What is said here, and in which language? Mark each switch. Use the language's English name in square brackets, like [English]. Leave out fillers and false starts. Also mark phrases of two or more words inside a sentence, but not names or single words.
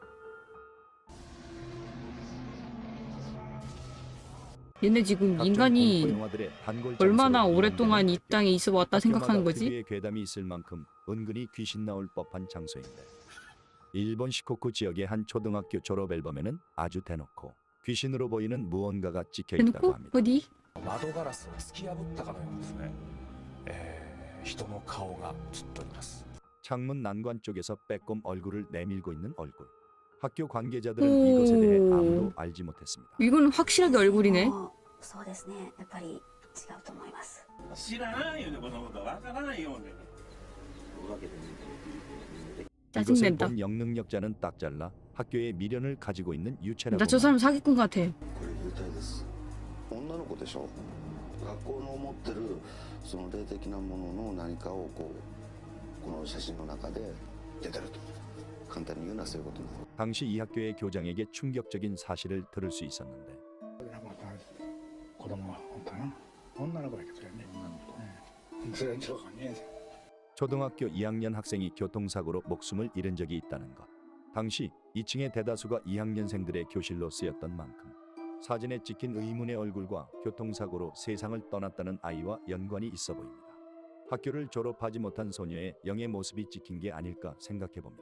[Korean] 얘네 지금 인간이 얼마나 오랫동안 이 땅에 있어 왔다 생각하는 거지? 특유의 괴담이 있을 만큼 은근히 귀신 나올 법한 장소인데 일본 시코쿠 지역의 한 초등학교 졸업 앨범에는 아주 대놓고 귀신으로 보이는 무언가가 찍혀 있다고 대놓고? 합니다. 어디? [Japanese] 窓ガラスを突き破ったかのようですね。人の顔が映っております。 [Korean] 창문 난관 쪽에서 빼꼼 얼굴을 내밀고 있는 얼굴. 학교 관계자들은 이것에 대해 아무도 알지 못했습니다. 이건 확실하게 얼굴이네. [Japanese] そうですねやっぱり違うと思います知らないよねこのことわからないよね [Korean] 이것을 짜증낸다. 본 영능력자는 딱 잘라 학교에 미련을 가지고 있는 유체라고. 나 저 사람 사기꾼 같아. [Japanese] これ言いたいです。女の子でしょ。学校の持ってるその霊的なものの何かをこの写真の中で出てると。簡単に言うのはそういうことなんです。 [Korean] 당시 이 학교의 교장에게 충격적인 사실을 들을 수 있었는데 [Japanese] 子供は本当な女の子やけどね女の子それはちょっとね [Korean] 초등학교 2학년 학생이 교통사고로 목숨을 잃은 적이 있다는 것. 당시 2층의 대다수가 2학년생들의 교실로 쓰였던 만큼 사진에 찍힌 의문의 얼굴과 교통사고로 세상을 떠났다는 아이와 연관이 있어 보입니다. 학교를 졸업하지 못한 소녀의 영의 모습이 찍힌 게 아닐까 생각해봅니다.